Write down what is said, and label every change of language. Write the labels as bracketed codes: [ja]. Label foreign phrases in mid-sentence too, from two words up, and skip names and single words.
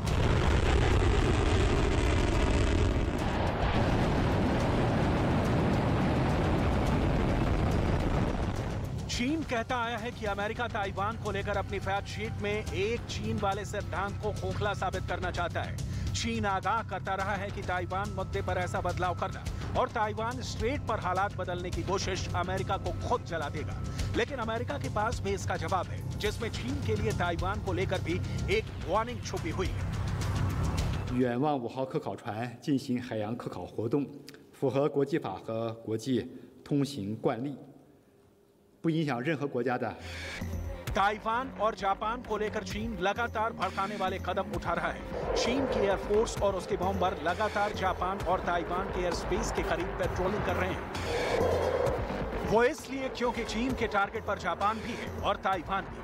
[hi] चीन कहता आया है कि अमेरिका ताइवान को लेकर अपनी [en] fact sheet [hi] में एक चीन वाले सिद्धांत को खोखला साबित करना चाहता है। चीन आगाह करता रहा है कि ताइवान मुद्दे पर ऐसा बदलाव करना और ताइवान स्ट्रेट पर हालात बदलने की कोशिश अमेरिका को खुद जला देगा। लेकिन अमेरिका के पास भी इसका जवाब है, जिसमें चीन के लिए ताइवान को लेकर भी एक वार्निंग छुपी हुई है। [zh] 远望5号科考船进行海洋科考活动，符合国际法和国际通行惯例，不影响任何国家的。 [hi] ताइवान और जापान को लेकर चीन लगातार भड़काने वाले कदम उठा रहा है। चीन की एयरफोर्स और उसके बॉम्बर लगातार जापान और ताइवान के [en] air space [hi] के करीब पेट्रोलिंग कर रहे हैं। वो इसलिए क्योंकि चीन के टारगेट पर जापान भी है और ताइवान भी।